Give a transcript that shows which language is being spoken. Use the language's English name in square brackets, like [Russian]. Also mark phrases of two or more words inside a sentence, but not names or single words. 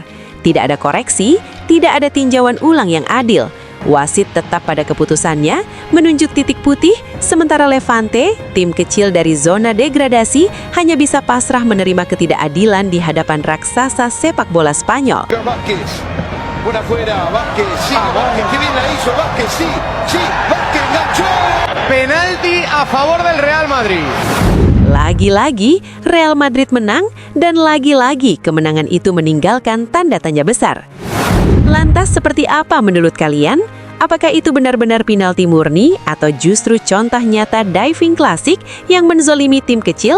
[Indonesian] Tidak ada koreksi, tidak ada tinjauan ulang yang adil. Wasit tetap pada keputusannya, menunjuk titik putih, sementara Levante, tim kecil dari zona degradasi, hanya bisa pasrah menerima ketidakadilan di hadapan raksasa sepak bola Spanyol. [Spanish] Vázquez. Una fuera, Vázquez, sí, Vázquez, qué bien la hizo, Vázquez, sí, sí, Vázquez enganchó. Penalti a favor del Real Madrid. [Indonesian] Lagi-lagi, Real Madrid menang, dan lagi-lagi kemenangan itu meninggalkan tanda tanya besar. Lantas seperti apa menurut kalian? Apakah itu benar-benar penalti murni atau justru contoh nyata diving klasik yang menzolimi tim kecil?